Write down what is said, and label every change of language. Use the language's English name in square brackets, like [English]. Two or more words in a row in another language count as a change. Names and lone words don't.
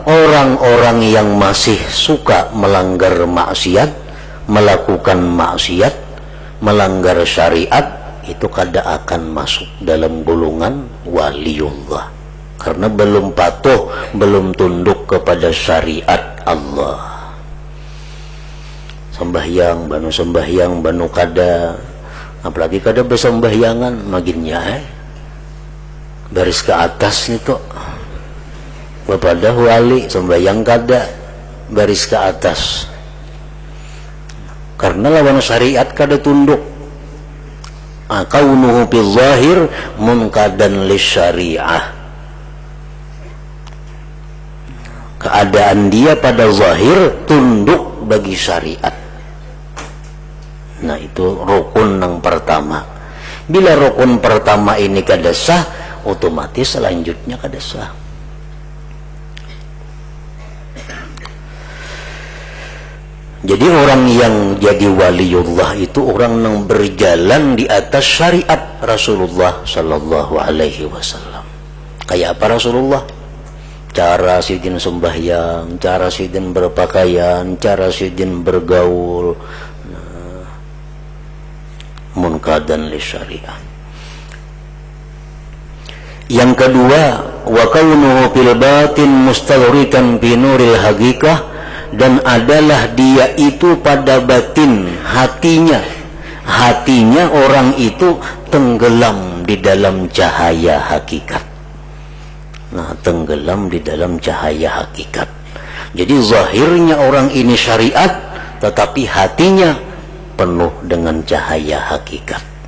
[Indonesian] Orang-orang yang masih suka melanggar maksiat, melakukan maksiat, melanggar syariat, itu kada akan masuk dalam golongan waliullah. Karena belum patuh, belum tunduk kepada syariat Allah. [Banjar] Sembahyang, banu kada, apalagi kada bersembahyangan, maginnya baris ke atas nih tuh. [Indonesian] Kepada wali sembahyang kada, baris ke atas. Karena lawan syariat kada tunduk. [Arabic] كونه بالظاهر منقادا للشريعة. [Indonesian] Keadaan dia pada zahir tunduk bagi syariat. Nah, itu rukun yang pertama. Bila rukun pertama ini kada sah, otomatis selanjutnya kada sah. Jadi orang yang jadi waliullah itu orang yang berjalan di atas syariat Rasulullah [Arabic] صلى الله عليه وسلم. [Indonesian] Kayak apa Rasulullah? Cara sidin sembahyang, cara sidin berpakaian, cara sidin bergaul, [Arabic] منقادا للشريعة. [Indonesian] Yang kedua, [Arabic] وكونه في الباطن مستغرقا بنور الحقيقة, [Indonesian] dan adalah dia itu pada batin hatinya orang itu tenggelam di dalam cahaya hakikat. Nah, tenggelam di dalam cahaya hakikat. Jadi zahirnya orang ini syariat, tetapi hatinya penuh dengan cahaya hakikat.